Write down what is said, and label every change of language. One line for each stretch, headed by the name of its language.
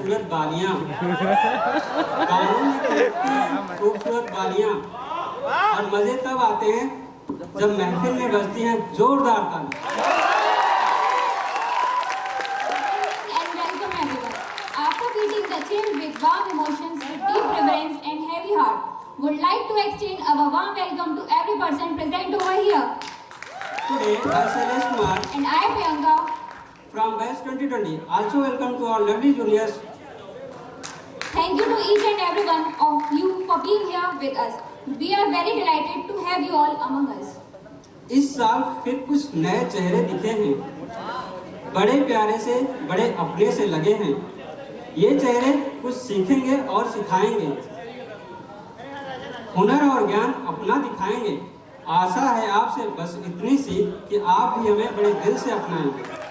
Hindi: बालियां, कानून की खूबसूरत बालियां। और मजे तब आते हैं जब महफिल में बजती हैं जोरदार ताली।
English: And welcome everyone. After greeting the chill with warm emotions, with deep reverence and heavy heart, would like to extend our warm welcome to every person present over here. Today, I, Shailesh Kumar, And I, Priyanka, from Batch 2020, also welcome to our lovely juniors. thank you to each and every one of you for being here with us. We are very delighted to have you all among us.
Hindi: इस साल फिर कुछ नए चेहरे दिखे हैं, बड़े प्यारे से बड़े अपने से लगे हैं। ये चेहरे कुछ सीखेंगे और सिखाएंगे, हुनर और ज्ञान अपना दिखाएंगे। आशा है आपसे बस इतनी सी कि आप भी हमें बड़े दिल से अपनाएंगे।